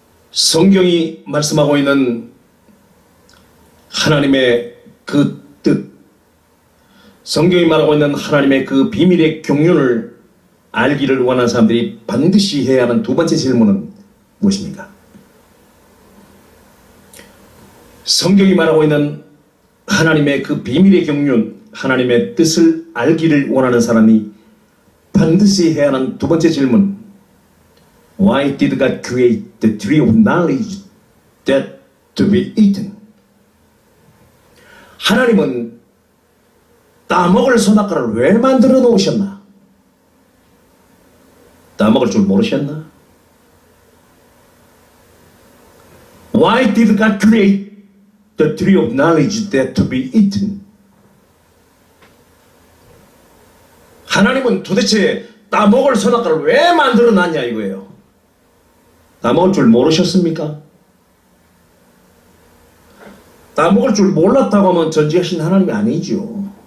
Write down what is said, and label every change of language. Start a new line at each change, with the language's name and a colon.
Korean: 성경이 말씀하고 있는 하나님의 그 뜻, 성경이 말하고 있는 하나님의 그 비밀의 경륜을 알기를 원하는 사람들이 반드시 해야 하는 두 번째 질문은 무엇입니까? 성경이 말하고 있는 하나님의 그 비밀의 경륜, 하나님의 뜻을 알기를 원하는 사람이 반드시 해야 하는 두 번째 질문.
English: Why did God create the tree of knowledge that to be eaten?
Korean: 하나님은 따먹을 선악과를 왜 만들어 놓으셨나? 따먹을 줄 모르셨나?
English: Why did God create the tree of knowledge that to be eaten?
Korean: 하나님은 도대체 따먹을 선악과를 왜 만들어 놨냐 이거예요. 따먹을 줄 모르셨습니까? 따먹을 줄 몰랐다고 하면 전지하신 하나님이 아니죠.